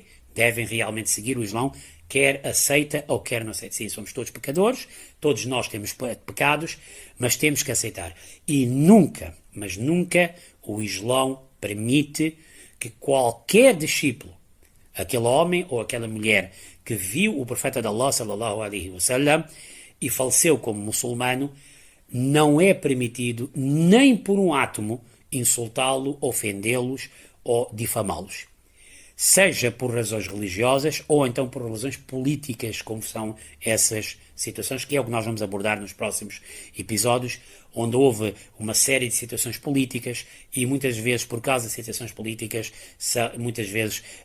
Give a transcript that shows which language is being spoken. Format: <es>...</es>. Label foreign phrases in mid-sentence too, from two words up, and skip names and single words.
<pt>Devem realmente seguir o Islão, quer aceita ou quer não aceita. Sim, somos todos pecadores, todos nós temos pecados, mas temos que aceitar. E nunca, mas nunca, o Islão permite que qualquer discípulo, aquele homem ou aquela mulher que viu o profeta de Allah,</pt> <ar>صلى الله عليه وسلم,</ar> <pt>e faleceu como muçulmano, não é permitido, nem por um átomo, insultá-lo, ofendê-los ou difamá-los. Seja por razões religiosas ou então por razões políticas, como são essas situações, que é o que nós vamos abordar nos próximos episódios, onde houve uma série de situações políticas e muitas vezes, por causa de situações políticas, muitas vezes</pt>